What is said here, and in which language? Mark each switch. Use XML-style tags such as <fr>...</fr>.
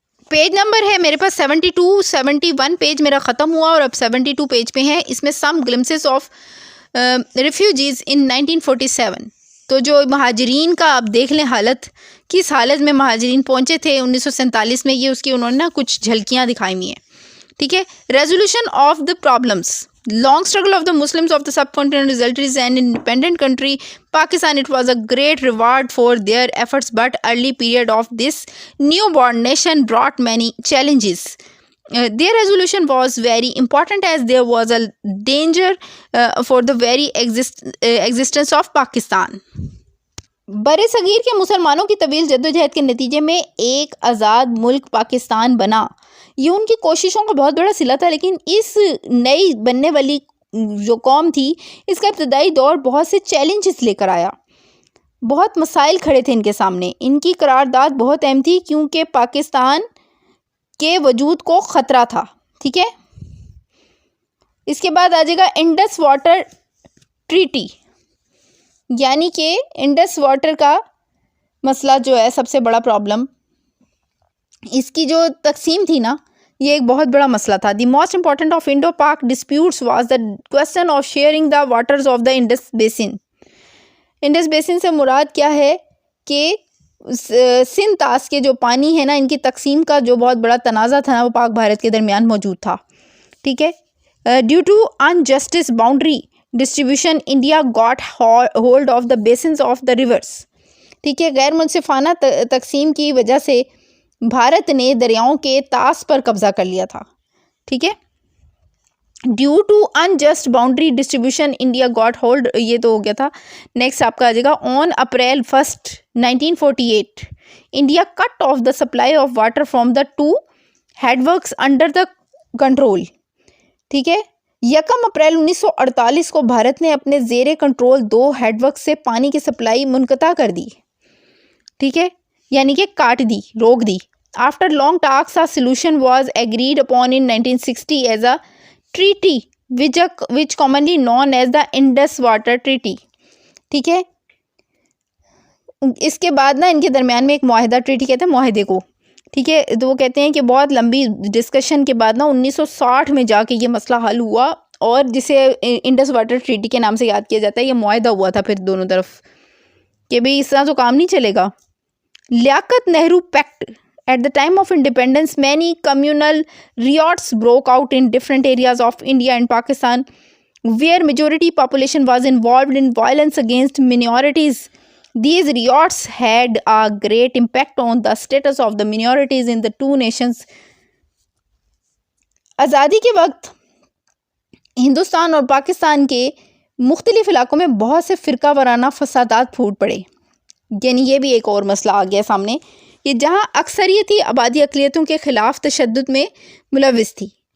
<ur>Page number ہے میرے پاس 72, 71 page میرا ختم ہوا اور اب 72 پیج پہ ہیں. اس میں</ur> <en>Some glimpses of refugees in 1947.</en> <ur>تو جو مہاجرین کا آپ دیکھ لیں حالت, کس حالت میں مہاجرین پہنچے تھے 1947 میں, یہ اس کی انہوں نے نا کچھ جھلکیاں دکھائی ہوئی ہیں, ٹھیک ہے.</ur> <en>Resolution of the problems, long struggle of the Muslims of the subcontinent resulted in an independent country Pakistan. It was a great reward for their efforts, but early period of this newborn nation brought many challenges. Their resolution was very important as there was a danger for the very existence of Pakistan.</en> <ur>بر صغیر کے مسلمانوں کی طویل جدوجہد کے نتیجے میں ایک آزاد ملک پاکستان بنا. یہ ان کی کوششوں کا بہت بڑا صلہ تھا, لیکن اس نئی بننے والی جو قوم تھی اس کا ابتدائی دور بہت سے چیلنجز لے کر آیا. بہت مسائل کھڑے تھے ان کے سامنے. ان کی قرارداد بہت اہم تھی کیونکہ پاکستان کے وجود کو خطرہ تھا, ٹھیک ہے. اس کے بعد آ جائے گا انڈس واٹر ٹریٹی, یعنی کہ انڈس واٹر کا مسئلہ جو ہے سب سے بڑا پرابلم. اس کی جو تقسیم تھی نا یہ ایک بہت بڑا مسئلہ تھا.</ur> <en>The most important of Indo Pak disputes was the question of sharing the waters of the Indus basin.</en> <ur>Indus بیسن سے مراد کیا ہے کہ سندھ طاس کے جو پانی ہے نا ان کی تقسیم کا جو بہت بڑا تنازع تھا نا وہ پاک بھارت کے درمیان موجود تھا, ٹھیک ہے.</ur> <en>due to unjust boundary distribution India got hold of the basins of the rivers,</en> <ur>ٹھیک ہے. غیر منصفانہ تقسیم کی وجہ سے بھارت نے دریاؤں کے طاس پر قبضہ کر لیا تھا, ٹھیک ہے.</ur> <en>due to unjust boundary distribution India got hold,</en> <ur>یہ تو ہو گیا تھا.</ur> <en>next</en> <ur>آپ کا آ جائے گا</ur> <en>on April 1 1948 India cut off the supply of water from the 2 head works under the control,</en> <ur>ٹھیک ہے. 1 اپریل 1948 کو بھارت نے اپنے زیر کنٹرول 2 ہیڈ ورکس سے پانی کی سپلائی منقطع کر دی, ٹھیک ہے, یعنی کہ کاٹ دی, روک دی.</ur> <en>After long talks, a solution was agreed upon in 1960 as a treaty, which commonly known as the Indus Water Treaty,</en> <ur>ٹھیک ہے. اس کے بعد نا ان کے درمیان میں ایک معاہدہ, ٹریٹی کہتے ہیں معاہدے کو, ٹھیک ہے. تو وہ کہتے ہیں کہ بہت لمبی ڈسکشن کے بعد نا 1960 میں جا کے یہ مسئلہ حل ہوا, اور جسے انڈس واٹر ٹریٹی کے نام سے یاد کیا جاتا ہے. یہ معاہدہ ہوا تھا پھر دونوں طرف, کہ بھئی اس طرح تو کام نہیں چلے گا. لیاقت Nehru packet.</ur> <en>At the time of independence, many communal riots broke out in different areas of India and Pakistan, where majority population was involved in violence against minorities. These riots had a great impact on the status of the minorities in the two nations.</en> <ur>آزادی کے وقت ہندوستان اور پاکستان کے مختلف علاقوں میں بہت سے فرقہ وارانہ فسادات پھوٹ پڑے. یعنی یہ بھی ایک اور مسئلہ آ گیا سامنے کہ جہاں اکثریتی آبادی اقلیتوں کے خلاف تشدد میں ملوث تھی.</ur>